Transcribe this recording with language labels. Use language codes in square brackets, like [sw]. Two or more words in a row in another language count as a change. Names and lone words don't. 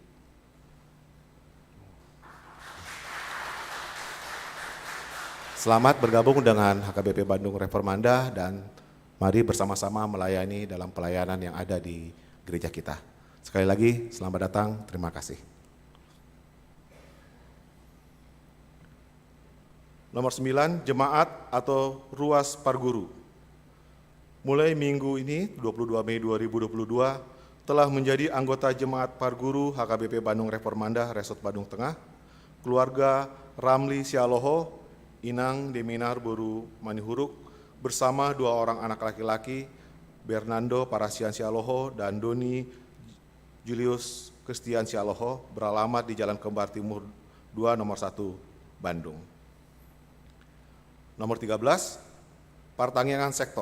[id] Selamat bergabung dengan HKBP Bandung Reformanda dan mari bersama-sama melayani dalam pelayanan yang ada di gereja kita. Sekali lagi, selamat datang, terima kasih. Nomor 9, jemaat atau ruas parguru. Mulai minggu ini, 22 Mei 2022, telah menjadi anggota jemaat parguru HKBP Bandung Reformanda Resort Bandung Tengah, keluarga Ramli Sialoho, Inang Deminar Boru Manihuruk, bersama 2 orang anak laki-laki, Bernardo Parasian Sialoho dan Doni Julius Christian Sialoho, beralamat di Jalan Kembar Timur 2 nomor 1 Bandung. Nomor 13, pertanggungan sektor.